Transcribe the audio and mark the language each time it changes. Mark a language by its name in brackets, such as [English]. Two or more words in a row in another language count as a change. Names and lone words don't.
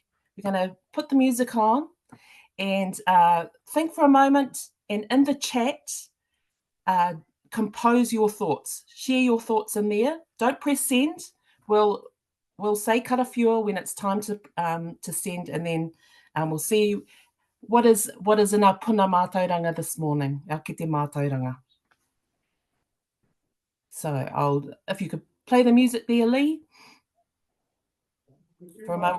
[English] We're going to put the music on and think for a moment, and in the chat, compose your thoughts. Share your thoughts in there. Don't press send. We'll say karawhiua when it's time to send, and then we'll see what is in our [Māori] puna mātauranga [English] this morning, our [Māori] kete mātauranga. [English] So if you could play the music there, Lee, for a moment.